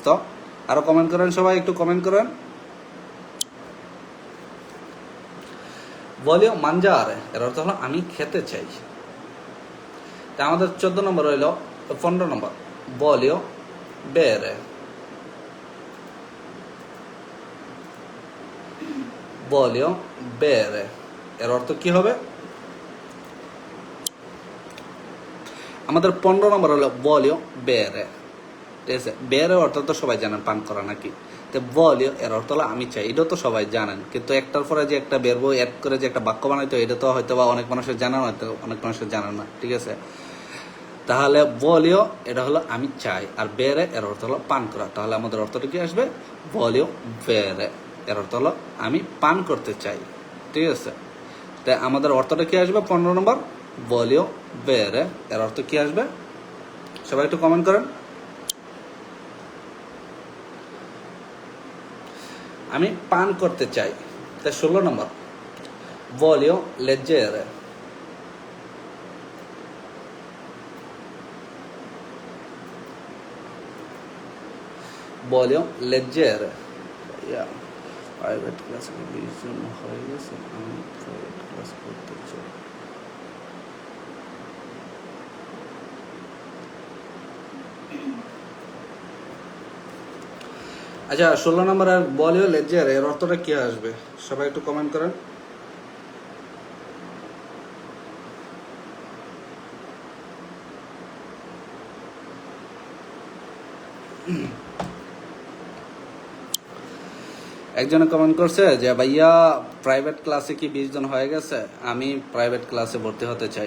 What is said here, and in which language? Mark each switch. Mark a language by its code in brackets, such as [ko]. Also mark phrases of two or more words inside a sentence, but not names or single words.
[bn] আরো কমেন্ট করেন, সবাই একটু কমেন্ট করেন। [it] voglio mangiare [bn] এর অর্থ হলো আমি খেতে চাই। তা আমাদের 14 নম্বর হইল, 15 নম্বর [it] voglio bere, voglio bere [bn] এর অর্থ কি হবে? আমাদের 15 নম্বর হলো [it] voglio bere, [bn] ঠিক আছে? বেরে অর্থ তো সবাই জানেন, পান করা নাকি? তো voglio এর অর্থ হলো আমি চাই, এটা তো সবাই জানেন, কিন্তু একটার পরে যে একটা বেরবো অ্যাড করে যে একটা বাক্য বানাইতো, এটা তো হয়তো বা অনেক মানুষের জানা, হয়তো অনেক মানুষের জানেন না, ঠিক আছে? তাহলে voglio এটা হলো আমি চাই, আর bere এর অর্থ হলো পান করা। তাহলে আমাদের অর্থটা কি আসবে? [it] voglio bere [bn] এর অর্থ হলো আমি পান করতে চাই, ঠিক আছে? তাই আমাদের অর্থটা কি আসবে? 15 নম্বর [it] voglio bere [bn] এর অর্থ কি আসবে? সবাই একটু কমেন্ট করেন। আমি পান করতে চাই। তাই 16 নম্বর [it] voglio leggere, voglio leggere। [bn] প্রাইভেট ক্লাসে 20 জন হয়ে গেছে, আমি প্রাইভেট ক্লাস করতে চাই। আচ্ছা 16 নম্বর আর [it] voglio leggere [bn] এর অর্থটা কি আসবে? সবাই একটু কমেন্ট করেন। একজনে কমেন্ট করছে যে ভাইয়া প্রাইভেট ক্লাসে কি 20 জন হয়ে গেছে, আমি প্রাইভেট ক্লাসে ভর্তি হতে চাই।